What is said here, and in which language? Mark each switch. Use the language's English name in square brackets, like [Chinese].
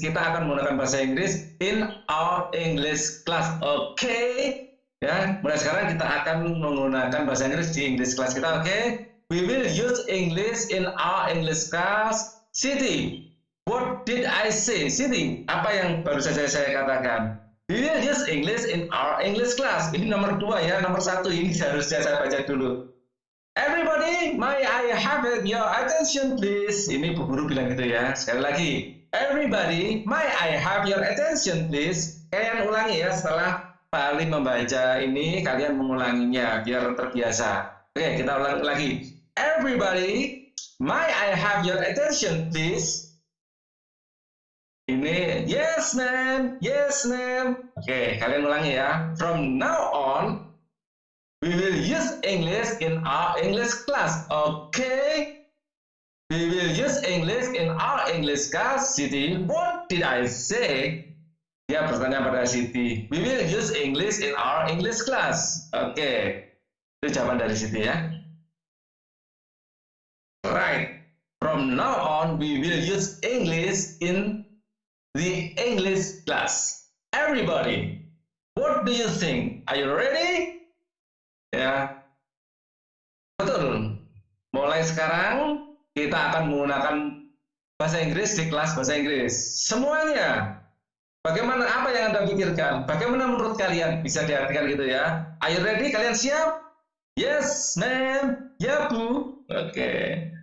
[Indonesian] Kita akan menggunakan bahasa Inggris [English] in our English class. [Indonesian] Oke. Ya, mulai sekarang kita akan menggunakan bahasa Inggris di English class kita. Oke. [English] We will use English in our English class. [Indonesian] Siti, [English] what did I say? [Indonesian] Siti, apa yang baru saja saya katakan? [English] We will use English in our English class. [Indonesian] Ini nomor 2 ya, nomor 1 ini harusnya saya baca dulu. [English] Everybody, may I have your attention please? [Indonesian] Ini Bu Guru bilang gitu ya. Sekali lagi, [English] everybody, may I have your attention please? [Indonesian] Kalian ulangi ya, setelah Pak Ali membaca ini, kalian mengulanginya biar terbiasa. Oke, kita ulangi lagi. [English] Everybody, may I have your attention please? [Indonesian] Ini, [English] yes ma'am, yes ma'am. [Indonesian] Oke, kalian ulangi ya. [English] From now on, we will use English in our English class. Okay? We will use English in our English class. Siti, what did I say? [Indonesian] Dia bertanya pada Siti. [English] We will use English in our English class. [Indonesian] Oke. Itu jawaban dari Siti ya. [English] Right. From now on, we will use English in the English class. Everybody, what do you think? Are you ready? [Indonesian] Ya, betul. Mulai sekarang kita akan menggunakan bahasa Inggris di kelas bahasa Inggris. Semuanya. Bagaimana, apa yang Anda pikirkan? Bagaimana menurut kalian? Bisa diartikan gitu ya. [English] Are you ready? [Indonesian] Kalian siap? [English] Yes, ma'am. [Indonesian] Ya, Bu. Oke.